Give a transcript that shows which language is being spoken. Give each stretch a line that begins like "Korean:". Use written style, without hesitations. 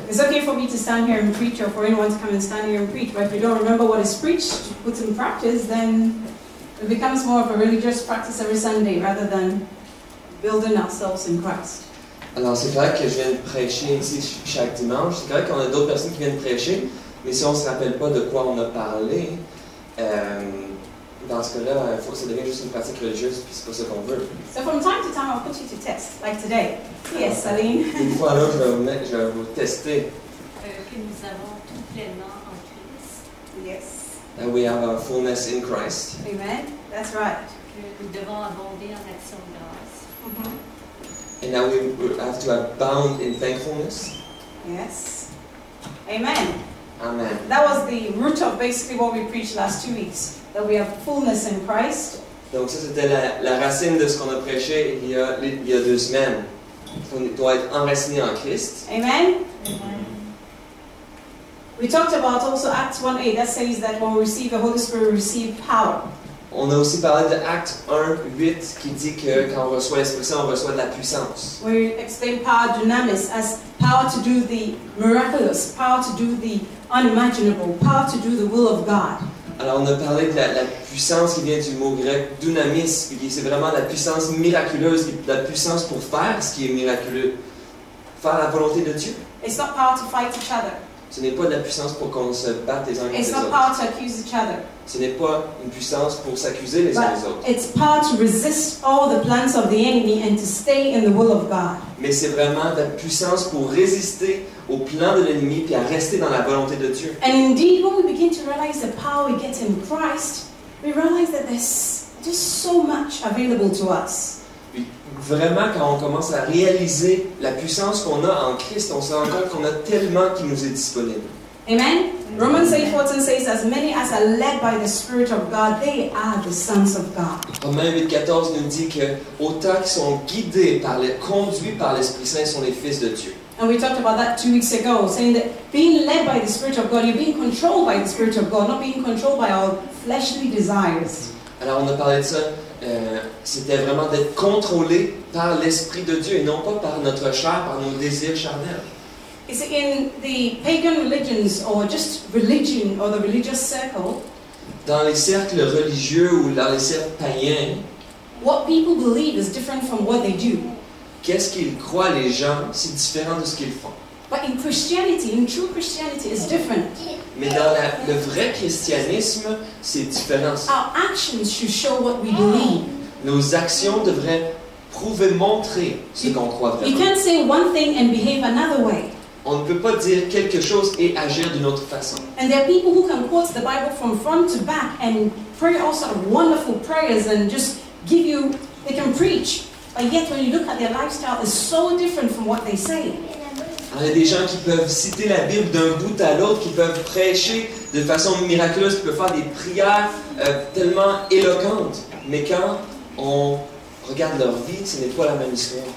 English: It's okay for me to stand here and preach, or for anyone to come and stand here and preach, but if you don't remember what is preached, put in practice, then it becomes more of a religious practice every Sunday rather than building ourselves in Christ.
French: Alors, c'est vrai que je viens de prêcher ici chaque dimanche. C'est vrai qu'on a d'autres personnes qui viennent prêcher, mais si on ne se rappelle pas de quoi on a parlé, dans ce cas-là, il faut que ça devienne juste une pratique religieuse, puis c'est pas ça qu'on veut.
English: So from time to time, I'll put you to test, like today. Yes, Saline.
French: Une fois là, je vais vous tester. Que nous avons tout pleinement en Christ.
English: Yes. That we have our fullness in Christ. Amen. That's right.
French: Que nous devons abonder en action de grâce.
English: And now we have to abound in thankfulness. Yes. Amen. Amen. That was the root of basically what we preached last 2 weeks. That we have fullness in Christ.
French: Donc ça, c'était la racine de ce qu'on a prêché il y a 2 semaines. On doit être enraciné en Christ. Amen. Amen.
English: We talked about also Acts 1:8 that says that when we receive the Holy Spirit, we receive power.
French: On a aussi parlé de Actes 1:8 qui dit que quand on reçoit l'Esprit Saint, on reçoit de la puissance.
English: We explain power dunamis as power to do the miraculous, power to do the unimaginable, power to do the will of God.
French: Alors on a parlé de la puissance qui vient du mot grec dunamis, qui c'est vraiment la puissance miraculeuse, la puissance pour faire ce qui est miraculeux, faire la volonté de Dieu.
English: It's not power to fight each other.
French: Ce n'est pas de la puissance pour qu'on se batte les uns contre les
English: It's not
French: autres.
English: power to accuse each other.
French: Ce n'est pas une puissance pour s'accuser les uns les autres.
English: But it's power to resist all the plans of the enemy and to stay in the will of God.
French: Mais c'est vraiment de la puissance pour résister au plan de l'ennemi et à rester dans la volonté de Dieu.
English: And indeed, when we begin to realize the power we get in Christ, we realize that there's just so much available to us.
French: Puis vraiment, quand on commence à réaliser la puissance qu'on a en Christ, on se rend compte qu'on a tellement qui nous est disponible. Amen?
English: Romans 8:14 says, as many as are led by the Spirit of God, they are the sons of God.
French: Romains 8:14 nous dit que autant qui sont guidés conduits par l'Esprit Saint sont les fils de Dieu.
English: And we talked about that 2 weeks ago, saying that being led by the Spirit of God, you're being controlled by the Spirit of God, not being controlled by our fleshly desires.
French: Alors on a parlé de ça, c'était vraiment d'être contrôlé par l'Esprit de Dieu et non pas par notre chair, par nos désirs charnels.
English: You see, in the pagan religions, or just religion, or the religious circle,
French: Dans les cercles religieux ou dans les cercles païens,
English: what people believe is different from what they do.
French: qu'est-ce qu'ils croient les gens, c'est différent de ce qu'ils font.
English: But in Christianity, in true Christianity, it's different.
French: Mais dans le vrai christianisme, c'est différent.
English: Our actions should show what we believe.
French: Nos actions devraient prouver, montrer ce qu'on croit
English: You
French: vraiment.
English: can't say one thing and behave another way.
French: On ne peut pas dire quelque chose et agir d'une autre façon.
English: And there are people who can quote the Bible from front to back and pray all sort of wonderful prayers and just give you, they can preach. But yet when you look at their lifestyle, it's so different from what they say.
French: Alors, il y a des gens qui peuvent citer la Bible d'un bout à l'autre, qui peuvent prêcher de façon miraculeuse, qui peuvent faire des prières tellement éloquentes. Mais quand on regarde leur vie, ce n'est pas la même histoire.